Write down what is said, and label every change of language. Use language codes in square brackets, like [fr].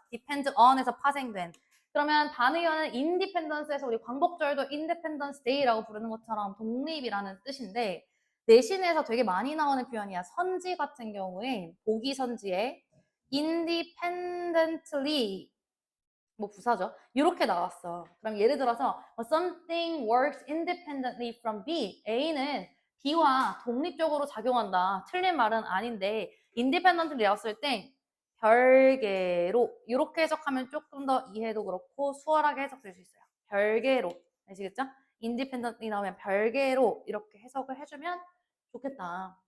[ko] depend on에서 파생된. 그러면 반의어는 independence에서 우리 광복절도 independence day라고 부르는 것처럼 독립이라는 뜻인데 내신에서 되게 많이 나오는 표현이야. 선지 같은 경우에 보기 선지에 independently 뭐 부사죠. 이렇게 나왔어. [en] 그럼 예를 들어서 something works independently from B. [ko] A는 B와 독립적으로 작용한다. 틀린 말은 아닌데 independently 나왔을 때 별개로 이렇게 해석하면 조금 더 이해도 그렇고 수월하게 해석될 수 있어요. 별개로. 아시겠죠? independently 나오면 별개로 이렇게 해석을 해주면 좋겠다.